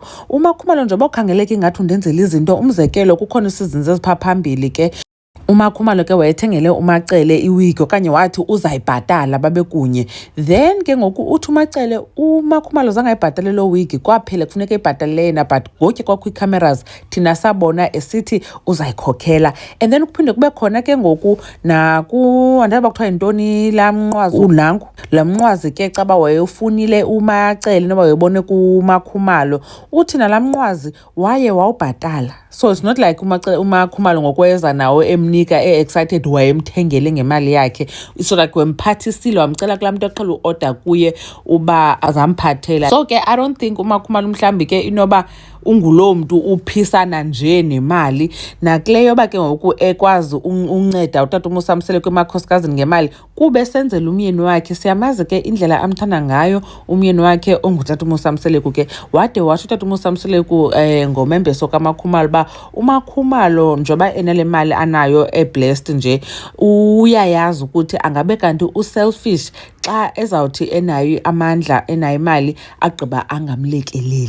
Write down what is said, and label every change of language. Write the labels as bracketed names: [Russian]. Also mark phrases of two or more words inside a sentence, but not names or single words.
[Xhosa] uMakhumalo njengoba ukhangeleka ingathi undenzela izinto, umzekelo kukhona isizinzo ezipha phambili ke uMakhumalo ke wayethengele uMacele iwigi okanye wathi uzayibhatala babe kunye, then ke ngoku uthi uMacele uMakhumalo zange ayibhatale loo wigi, kwaphela kufuneka eyibhatalele yena, but ngoku kwakho ii-cameras thina sabona esithi uzayikhokhela. [English] And then [Xhosa] kuphinde kube khona ke ngoku andazi kuthiwa yintoni laa mnqwazi unangu, laa mnqwazi ke caba wayefunile uMacele noba wayebone kuMakhumalo, uthi nalaa mnqwazi waye wawubhatala. [English] So it's not like [Xhosa] uMakhumalo ngokweza nawo emnika excited wayemthengele ngemali yakhe, [English] so like [Xhosa] wemphathisile wamcela kulaa mntu eqhela uorder kuye uba azamphathela. So ke [English] I don't think [Xhosa] uMakhumalo mhlambi ke inoba unguloo mntu uphisana nje nemali, nakule yoba ke ngoku ekwazi unceda utata uMseleku emakhosikazi ngemali kube senzela umyeni wakhe. Siyamazi ke indlela amthanda ngayo umyeni wakhe ongutata uMseleku ke wade washo utata uMseleku ngomembeso kaMakhumalo uba uMakhumalo njengoba enale mali anayo eblessed nje, uyayazi ukuthi angabe kanti uselfish xa ezawuthi enayo amandla enayo imali agqiba angamlekeleli.